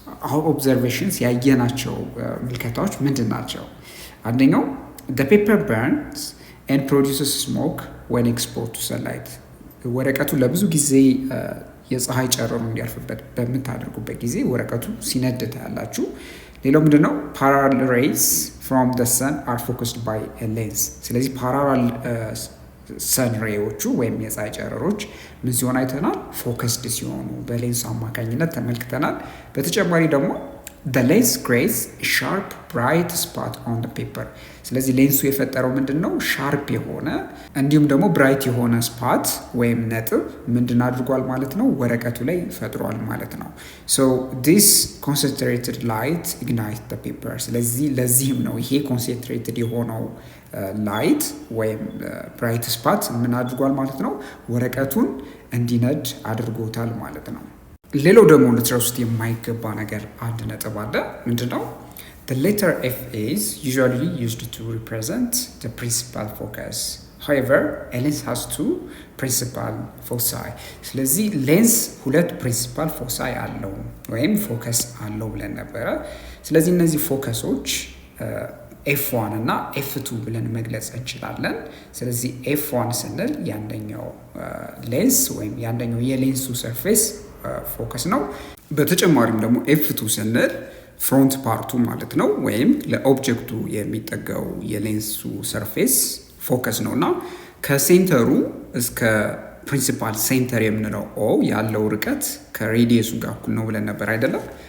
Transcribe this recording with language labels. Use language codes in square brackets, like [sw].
[en] our observations [am] ያየናቸው ምልከታዎች ምንድን ናቸው? አንደኛው [en] the paper burns and produces smoke when exposed to sunlight። [am] ወረቀቱ ለብዙ ጊዜ የፀሐይ ጨረሩ እንዲያልፍበት በምታደርጉበት ጊዜ ወረቀቱ ሲነድ ታያላችሁ። ሌላው ምንድነው? [en] parallel rays from the sun are focused by a lens። [am] ስለዚህ parallel ሰን ሬዎቹ ወይም የፀሐይ ጨረሮች ምን ሲሆን አይተናል? ፎከስድ ሲሆኑ በሌንስ አማካኝነት ተመልክተናል። በተጨማሪ ደግሞ [en] the lens creates a sharp bright spot on the paper። [am] ስለዚህ ሌንሱ የፈጠረው ምንድነው? ሻርፕ የሆነ እንዲሁም ደግሞ ብራይት የሆነ ስፓት ወይም ነጥብ ምንድን አድርጓል ማለት ነው? ወረቀቱ ላይ ፈጥሯል ማለት ነው። [en] so this concentrated light ignites the paper። [am] ስለዚህ ለዚህም ነው ይሄ ኮንሰንትሬትድ የሆነው ላይት ወይም ብራይት ስፓት ምን አድርጓል ማለት ነው? ወረቀቱን እንዲነድ አድርጎታል ማለት ነው። ሌላው ደግሞ ልትረሱት የማይገባ ነገር አንድ ነጥብ አለ። ምንድነው? [en] the letter F is usually used to represent the principal focus. however a lens has two principal foci። [am] ስለዚህ ሌንስ ሁለት ፕሪንሲፓል ፎሳይ አለው ወይም ፎከስ አለው ብለን ነበረ። ስለዚህ እነዚህ ፎከሶች F1 እና F2 ብለን መግለጽ እንችላለን። ስለዚህ F1 ስንል ያንደኛው ሌንስ ወይም ያንደኛው የሌንሱ ሰርፌስ ፎከስ ነው። በተጨማሪም ደግሞ F2 ስንል ፍሮንት ፓርቱ ማለት ነው ወይም ለኦብጀክቱ የሚጠጋው የሌንሱ ሰርፌስ ፎከስ ነው እና ከሴንተሩ እስከ ፕሪንሲፓል ሴንተር የምንለው ኦ ያለው ርቀት ከሬዲየሱ ጋር እኩል ነው ብለን ነበር አይደለም?